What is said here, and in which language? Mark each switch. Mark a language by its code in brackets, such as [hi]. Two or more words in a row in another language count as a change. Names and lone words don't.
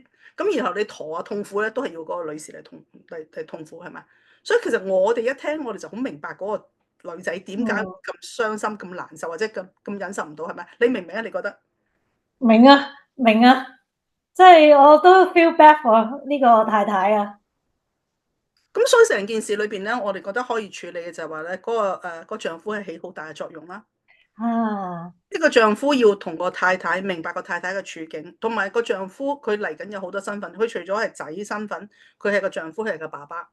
[yue] 咁然後你陀啊痛苦咧，都係要嗰個女士嚟痛苦係咪？所以其實我哋一聽，我哋就好明白嗰個女仔點解咁傷心、咁難受，或者咁忍受唔到係咪？你明唔明啊？你覺得？明啊，明啊，即係我都 [en] feel bad for [yue] 呢個太太啊。咁所以成件事裏邊咧，我哋覺得可以處理嘅就係話咧，個丈夫係起好大嘅作用啦。啊，呢個丈夫要同個太太明白個太太嘅處境，同埋個丈夫佢嚟緊有好多身份，佢除咗係仔身份，佢係個丈夫，佢係個爸爸。